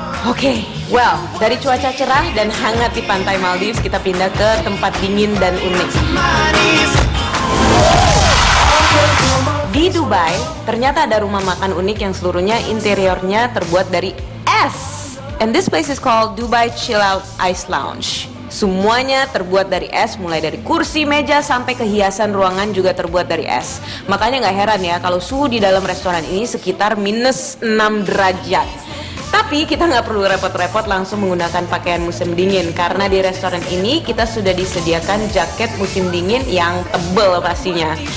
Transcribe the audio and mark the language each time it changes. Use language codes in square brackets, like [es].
[id] Oke, well, dari cuaca cerah dan hangat di pantai Maldives kita pindah ke tempat dingin dan unik. Di Dubai, ternyata ada rumah makan unik yang seluruhnya interiornya terbuat dari es. [en] And this place is called Dubai Chill Out Ice Lounge. [id] Semuanya terbuat dari es, mulai dari kursi, meja, sampai ke hiasan ruangan juga terbuat dari es. Makanya nggak heran ya kalau suhu di dalam restoran ini sekitar minus 6 derajat. Tapi kita nggak perlu repot-repot langsung menggunakan pakaian musim dingin, karena di restoran ini kita sudah disediakan jaket musim dingin yang tebal pastinya.